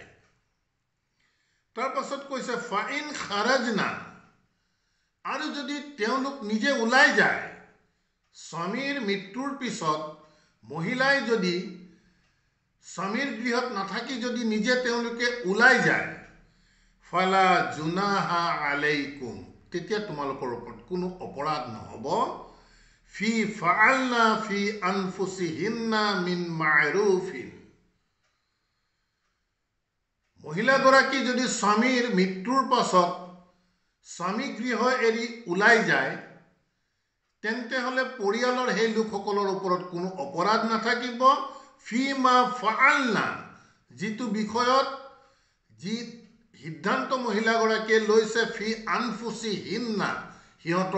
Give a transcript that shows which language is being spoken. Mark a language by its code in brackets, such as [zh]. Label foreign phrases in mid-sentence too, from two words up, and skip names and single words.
[as] তাৰ পাছত কৈছে [ar] فإن خرجن, [as] আৰু যদি তেওঁলোক নিজে ওলাই যায়, স্বামীৰ মৃত্যুৰ পিছত মহিলাই যদি স্বামীৰ গৃহত নাথাকি যদি নিজে তেওঁলোকে ওলাই যায়, [ar] فلا جناح عليكم, [as] তেতিয়া তোমালোকৰ ওপৰত কোনো অপৰাধ নহ'ব। [ar] في ما فعلن في أنفسهن من معروف, [as] মহিলাগৰাকী যদি স্বামীৰ মৃত্যুৰ পাছত স্বামী গৃহ এৰি ওলাই যায় তেন্তে হলে পৰিয়ালৰ সেই লোকসকলৰ ওপৰত কোনো অপৰাধ নাথাকিব। [ar] في ما فعلن, [as] যিটো বিষয়ত যি সিদ্ধান্ত মহিলাগৰাকীয়ে লৈছে, [ar] في أنفسهن [as] সিহঁতৰ